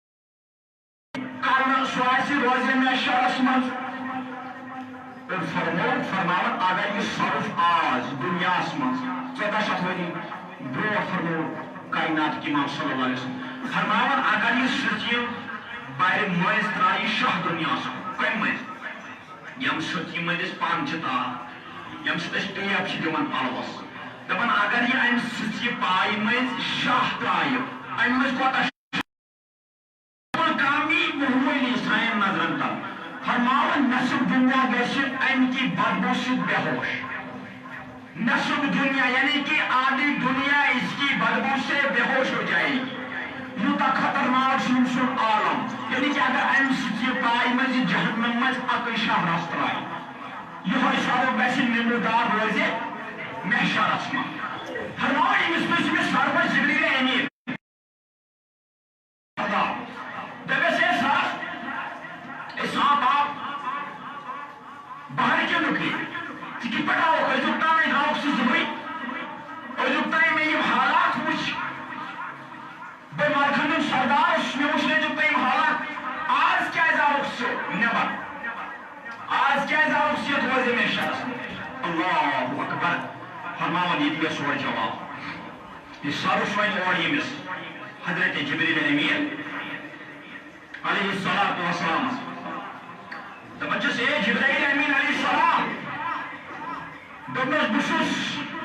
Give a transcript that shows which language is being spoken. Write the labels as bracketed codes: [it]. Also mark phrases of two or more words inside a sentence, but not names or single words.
[ks] کرنہٕ سُہ آسہِ روزے محشرس منٛز فرماوان اگر یہِ سرف آز دُنیاہس منٛز 1400 ؤری برونٛٹھ فرماو کائناتٕکۍ امام [ar] صلی اللہ علیہ وسلم [ks] فرماوان اگر یہِ سٕژِ بَرِ مٔنٛزۍ ترٛایہِ شاہ دُنیاہس کمہِ مٔنٛزۍ ییٚمہِ سٕژِ منٛز أسۍ پن چھِ تاران ییٚمہِ سۭتۍ أسۍ ٹیپ چھِ دِوان پلوس دپان اگر یہِ امہِ سٕژِ پایہِ منٛزۍ شاہ ترٛایہِ امہِ منٛز کوتاہ کامی معموٗلی سانٮ۪ن نظرن تل فرماوان نصف دنیا گژھِ امہِ کہِ بدبوٗ سۭتۍ بے ہوش نصف دنیا [ur] یعنی کہ آدھی دنیا اس کی بدبو سے بے ہوش ہو جائے گی [ks] یوتاہ خطرناک چھُ أمۍ سُنٛد عالم یعنی کہ اگر امہِ سٕژِ پایہِ منٛز یہِ جہنم منٛز اکٕے شاہ رس ترٛایہِ یِہوٚے سرف گژھِ نمودار روزِ محشرس منٛز فرماوان أمِس منٛز چھُ مےٚ سرفس جبریٖل امیٖن دپیٚس ہے سرف [ur] اے صاحب آپ باہر کیوں نکلی [ks] ژٕ کِتھ پٲٹھۍ آوُکھ أزیُک تام درٛاوُکھ ژٕ صُبحٲے أزیُک تام مےٚ یِم حالات وٕچھ بہٕ ملکن ہُنٛد سردار اوسُس مےٚ وٕچھ أزیُک تام حالات آز کیٛازِ آوُکھ ژٕ نٮ۪بر آز کیٛازِ آوُکھ ژٕ یتھ روزے محشرس [ar] اللہ اکبر [ks] فرماوان ییٚتہِ مےٚ سورُے جواب یہِ سرف وۄنۍ اورٕ ییٚمِس حضرت جبریٖل امیٖن [ar] علیہ الصلاۃ والسلام [ks] دپان چھُس اے جبرائیل امیٖن [ar] علیہ السلام [ks] دوٚپنَس بہٕ چھُس